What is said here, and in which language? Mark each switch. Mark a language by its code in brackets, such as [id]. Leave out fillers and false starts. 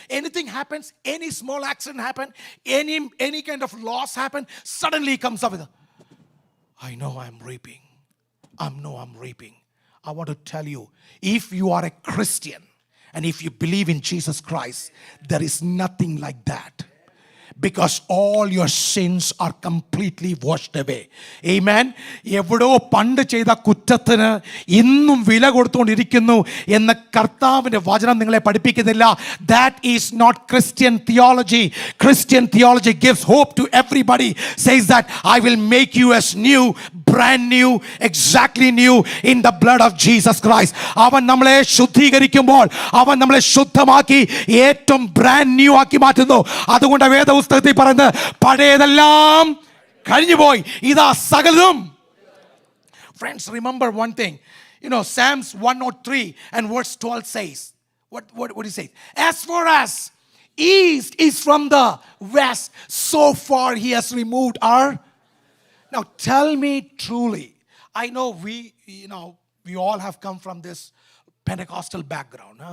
[en] Anything happens, any small accident happen, any kind of loss happen, suddenly he comes up with I know I'm reaping. I'm reaping. I want to tell you, if you are a Christian, and if you believe in Jesus Christ, there is nothing like that. Because all your sins are completely washed away. Amen. [ml] എവിടോ പണ്ട് ചെയ്ത കുറ്റത്തിന് ഇന്നും വില കൊടുത്തുകൊണ്ടിരിക്കുന്നു എന്ന് കർത്താവിന്റെ വചനം നിങ്ങളെ പഠിപ്പിക്കുന്നില്ല. [en] That is not Christian theology. Christian theology gives hope to everybody. Says that I will make you as new, brand new, exactly new in the blood of Jesus Christ. [ml] അവൻ നമ്മളെ ശുദ്ധീകരിക്കുമ്പോൾ അവൻ നമ്മളെ ശുദ്ധമാക്കി ഏറ്റവും [en] brand new [ml] ആക്കി മാറ്റുന്നു. അതുകൊണ്ട് വേദപുസ്തകത്തിൽ പറയുന്നത് പഴയതെല്ലാം കഴിഞ്ഞുപോയി, ഇതാ സകലതും. [en] Friends, remember one thing. Psalms 103 and verse 12 says, what do you say? As far as east is from the west, so far he has removed our. Now tell me truly, I know we all have come from this Pentecostal background.